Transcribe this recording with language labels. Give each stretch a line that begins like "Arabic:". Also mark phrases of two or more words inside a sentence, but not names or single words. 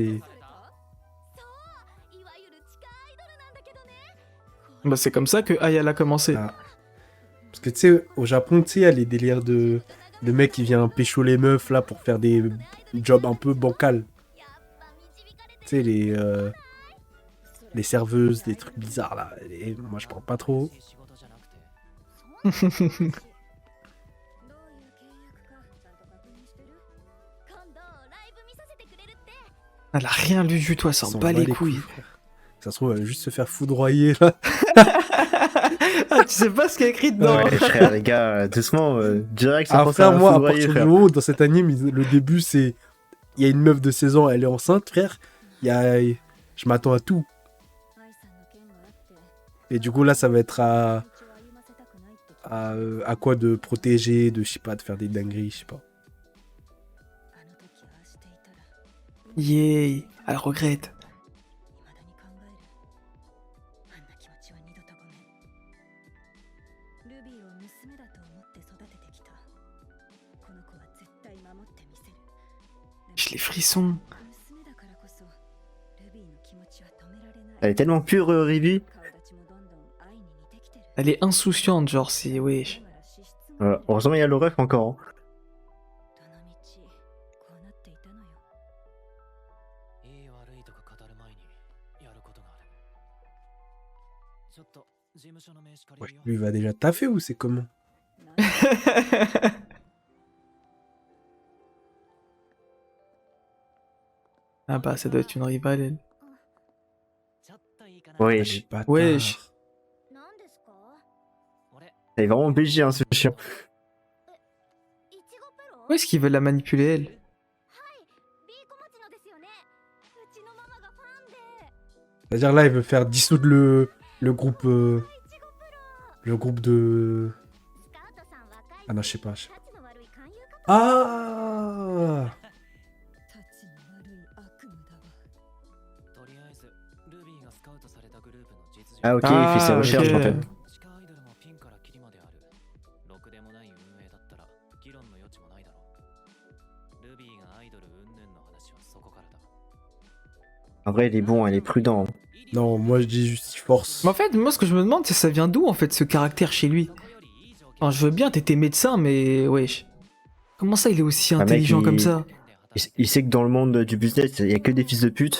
Japanese: そういわゆる地下アイドルなんだけどね
French: Bah, c'est comme ça que Ayala a commencé. Ah. Parce que tu sais, au Japon, tu sais, il y a les délires de mec qui vient pécho les meufs là pour faire des jobs un peu bancals.
Japanese: やっぱ導かれて
French: Tu sais, les serveuses, des trucs bizarres là. Et moi, je parle pas trop.
Japanese: 仕事じゃなくて。どういう契約かちゃんと確認してる今度ライブ見させてくれるって
French: Elle a rien lu du tout, elle s'en S'en bat les couilles. frère. Ça se trouve, elle va juste se faire foudroyer là. Ah, tu sais pas ce qu'il y a écrit dedans. Ouais, frère, les gars, doucement, direct, ça Ah, pense frère, à moi, à foudroyer, partir frère. du moment où dans cet anime, le début, c'est. Il y a une meuf de 16 ans, elle est enceinte, frère. Il y a. Je m'attends à tout.
Japanese: 愛さんの件があって
French: Et du coup, là, ça va être à.
Japanese: 道を歩ませたくないって
French: À quoi de protéger, de, je sais pas, de faire des dingueries, je sais pas.
Japanese: あの時ああしていたら
French: Yay. Elle regrette.
Japanese: 未だに考えるあんな気持ちは二度とごめんルビーを娘だと思って育ててきたこの子は絶対守ってみせる
French: J'ai les frissons.
Japanese: 娘だからこそルビーの気持ちは止められない
French: Elle est tellement pure, Ribi.
Japanese: 顔立ちもどんどん愛に似てきてる
French: Elle est insouciante, genre, c'est... Wesh.
Japanese: だから資質も
French: Heureusement, il y a le ref encore. Hein.
Japanese: どの道こうなっていたのよいい悪いとか語る前にやることがある。ちょっと
French: Ouais, lui, il va déjà taffer ou c'est comment? Ah bah, ça doit être une rivale, elle. Ouais, Ah, je- les bâtards. Wesh.
Japanese: 何ですか？
French: il est vraiment BG, hein, ce chien.
Japanese: いちごペロ？
French: Où est-ce qu'ils veulent la manipuler, elle?
Japanese: はい、B 小町のですよね。うちのママがファンで。
French: C'est-à-dire là, il veut faire dissoudre le groupe... le groupe de...
Japanese: スカウトさん若いし、
French: Ah non, je sais pas.
Japanese: タチの悪い勧誘かも。
French: Ah
Japanese: タチの悪い悪夢だわ。とりあえずルビーがスカウトされたグループの実情
French: Ah, ok, il fait ses Ah, recherches, ok. en fait.
Japanese: 地下アイドルもピンからキリまである。ろくでもない運営だったら議論の余地もないだろう。ルビーがアイドル云々の話はそこからだ。
French: En vrai, il est bon, il est prudent. Non, moi je dis juste il force. Mais en fait, moi, ce que je me demande, c'est ça vient d'où, en fait, ce caractère chez lui? Enfin, je veux bien, t'étais médecin, mais wesh. Comment ça, il est aussi mec, intelligent il- comme ça? Il sait que dans le monde du business, il y a que des fils de pute.